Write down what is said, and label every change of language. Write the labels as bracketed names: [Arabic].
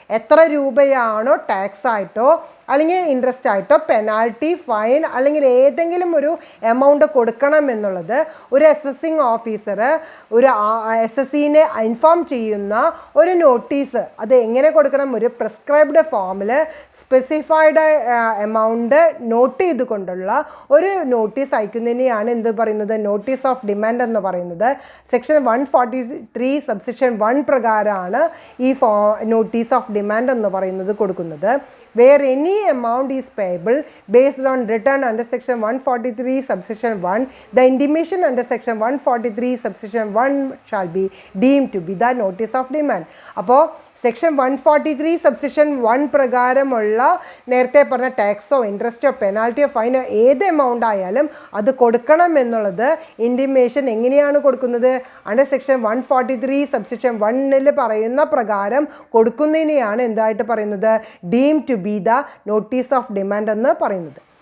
[Malayalam] എത്ര രൂപയാണോ ടാക്സ് ആയിട്ടോ അല്ലെങ്കിൽ ഇൻട്രസ്റ്റ് ആയിട്ടോ പെനാൽറ്റി, ഫൈൻ അല്ലെങ്കിൽ ഏതെങ്കിലും ഒരു എമൗണ്ട് കൊടുക്കണം എന്നുള്ളത് ഒരു അസസിംഗ് ഓഫീസർ ഒരു SSCനെ ഇൻഫോം ചെയ്യുന്ന ഒരു നോട്ടീസ് അത് എങ്ങനെ കൊടുക്കണം, ഒരു പ്രിസ്ക്രൈബ്ഡ് ഫോമിൽ സ്പെസിഫൈഡ് എമൗണ്ട് നോട്ട് ചെയ്തുകൊണ്ടുള്ള ഒരു നോട്ടീസ് അയക്കുന്നതിനെയാണ് എന്ത് പറയുന്നത്, നോട്ടീസ് ഓഫ് ഡിമാൻഡ് എന്ന് പറയുന്നത്. സെക്ഷൻ 143 സബ്സെക്ഷൻ 1 പ്രകാരമാണ് ഈ നോട്ടീസ് ഓഫ് ഡിമാൻഡ് എന്ന് പറയുന്നത് കൊടുക്കുന്നത്. [English] Where any amount is payable based on return under section 143 subsection 1, the intimation under section 143 subsection 1 shall be deemed to be the notice of demand. [Malayalam] അപ്പോൾ section 143 subsection 1 പ്രകാരമുള്ള നേരത്തെ പറഞ്ഞ ടാക്സോ ഇൻട്രസ്റ്റോ പെനാൽറ്റിയോ ഫൈനോ ഏത് എമൗണ്ട് ആയാലും അത് കൊടുക്കണം എന്നുള്ളത് ഇൻറ്റിമേഷൻ എങ്ങനെയാണ് കൊടുക്കുന്നത്, അണ്ടർ സെക്ഷൻ 143 സബ്സെക്ഷൻ 1 പറയുന്ന പ്രകാരം കൊടുക്കുന്നതിനെയാണ് എന്തായിട്ട് പറയുന്നത്, [English] deem to be the notice of demand [Malayalam] എന്ന് പറയുന്നത്.